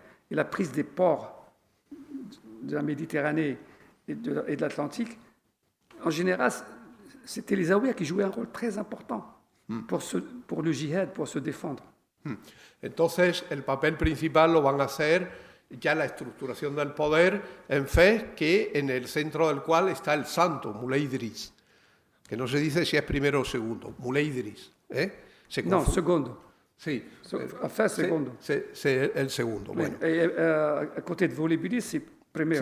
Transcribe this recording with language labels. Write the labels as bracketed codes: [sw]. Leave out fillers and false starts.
[fr] et la prise des ports de la Méditerranée et de l'Atlantique, en général, c'était les Zaouïas qui jouaient un rôle très important pour le djihad, pour se défendre. [es] Entonces, el papel principal lo van a hacer ya la estructuración del poder en Fez, que en el centro del cual está el santo, Moulay Idriss, que no se dice si es primero o segundo, Moulay Idriss. No, segundo. Sí. A Fez, segundo. El segundo, bueno. [fr] À côté de Volubilis, c'est primero.